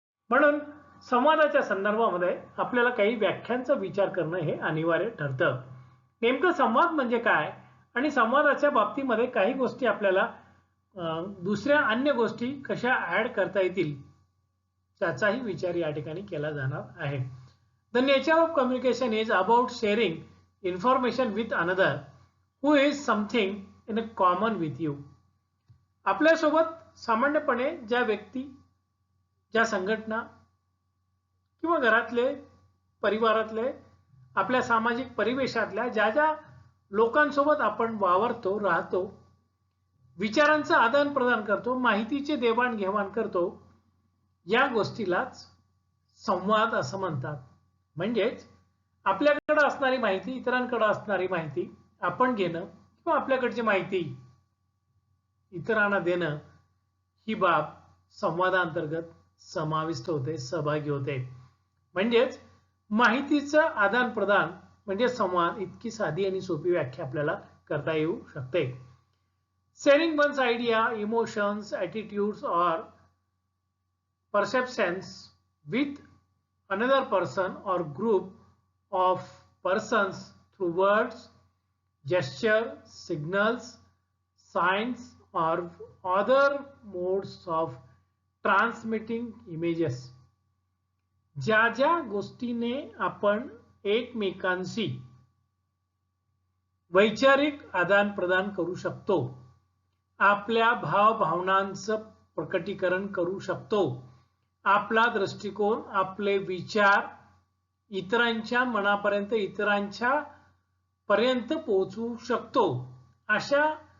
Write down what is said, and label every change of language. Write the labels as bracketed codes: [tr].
[mr] म्हणून संवादाच्या संदर्भामध्ये आपल्याला काही व्याख्यांचा विचार करणं हे अनिवार्य ठरतं। नेमकं संवाद म्हणजे काय आणि संवादाच्या बाबतीमध्ये काही गोष्टी आपल्याला दुसऱ्या अन्य गोष्टी कशा ऍड करता येतील त्याचाही विचार या ठिकाणी केला जाणार आहे। [en] The nature of communication is about sharing information with another who is something in a common with you. [mr] आपल्यासोबत सामान्यपणे ज्या व्यक्ती, ज्या संघटना किंवा घरातले, परिवारातले, आपल्या सामाजिक परिवेशातल्या ज्या ज्या लोकांसोबत आपण वावरतो, राहतो, विचारांचं आदान प्रदान करतो, माहितीचे देवाणघेवाण करतो, या गोष्टीलाच संवाद असं म्हणतात. म्हणजेच आपल्याकडे असणारी माहिती, इतरांकडे असणारी माहिती आपण घेणं किंवा आपल्याकडची माहिती इतरांना देणं, ही बाब संवादांतर्गत समाविष्ट होते, सहभागी होते. म्हणजेच माहितीचं आदान प्रदान म्हणजे संवाद, इतकी साधी आणि सोपी व्याख्या आपल्याला करता येऊ शकते. [en] Sharing one's idea, emotions, attitudes or perceptions with another person or group of persons through words, gesture, signals, signs or other modes of transmitting images. [mr] ज्या ज्या गोष्टीने आपण एकमेकांशी वैचारिक आदान प्रदान करू शकतो, आपल्या भावभावनांचं प्रकटीकरण करू शकतो, आपला दृष्टिकोन, आपले विचार इतरांच्या मनापर्यंत, इतरांच्या पर्यंत पोहोचवू शकतो, अशा